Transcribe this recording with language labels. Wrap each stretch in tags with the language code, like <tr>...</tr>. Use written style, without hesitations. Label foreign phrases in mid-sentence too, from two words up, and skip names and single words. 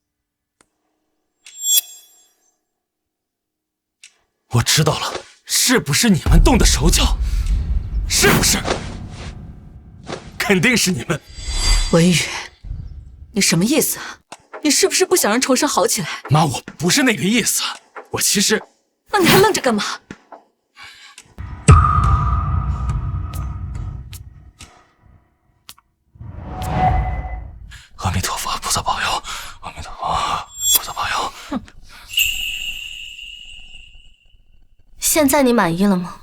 <zh>我知道了，是不是你們动的手脚？是不是？肯定是你们。文宇，你什麼意思啊？你是不是不想让重生好起来？媽，我不是那個意思，我其實…… 那你還愣着幹嘛？阿彌陀佛，菩薩保佑！阿彌陀佛，菩薩保佑！哼。現在你滿意了嗎？</zh>